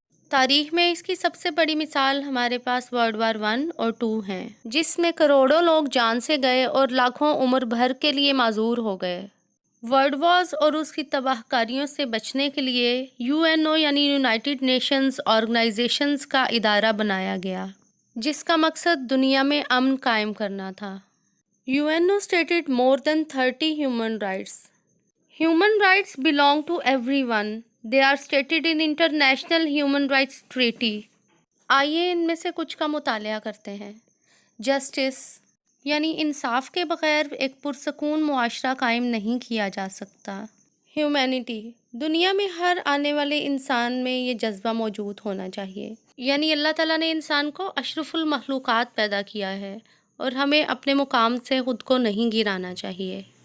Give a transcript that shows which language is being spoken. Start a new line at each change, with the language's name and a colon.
Urdu: تاریخ میں اس کی سب سے بڑی مثال ہمارے پاس ورلڈ وار 1 اور 2 ہیں، جس میں کروڑوں لوگ جان سے گئے اور لاکھوں عمر بھر کے لیے معذور ہو گئے. ورلڈ وارز اور اس کی تباہ کاریوں سے بچنے کے لیے UNO یعنی یونائٹڈ نیشنز آرگنائزیشنز کا ادارہ بنایا گیا، جس کا مقصد دنیا میں امن قائم کرنا تھا.
English: UNO stated more than 30 human rights. Human rights belong to everyone. They are stated in International Human Rights Treaty.
Urdu: آئیے ان میں سے کچھ کا مطالعہ کرتے ہیں. جسٹس یعنی انصاف کے بغیر ایک پرسکون معاشرہ قائم نہیں کیا جا سکتا. ہیومینٹی، دنیا میں ہر آنے والے انسان میں یہ جذبہ موجود ہونا چاہیے. یعنی اللہ تعالیٰ نے انسان کو اشرف المخلوقات پیدا کیا ہے اور ہمیں اپنے مقام سے خود کو نہیں گرانا چاہیے.